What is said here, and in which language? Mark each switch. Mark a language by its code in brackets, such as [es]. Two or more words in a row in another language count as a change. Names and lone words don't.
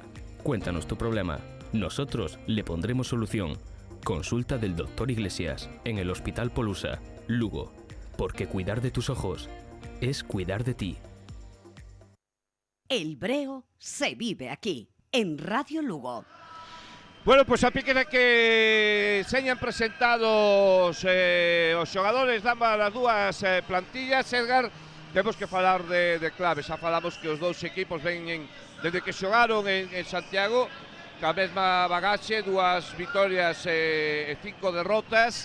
[es] Cuéntanos tu problema. Nosotros le pondremos solución. Consulta del Dr. Iglesias en el Hospital Polusa, Lugo. Porque cuidar de tus ojos es cuidar de ti. El breo se vive aquí, en Radio Lugo. [gl] Bueno, pois a pique de que señan presentados os xogadores de ambas as dúas plantillas, Edgar, temos que falar de clave. Xa falamos que os dous equipos veñen desde que xogaron en Santiago ca mesma bagaxe, 2 vitorias e 5 derrotas.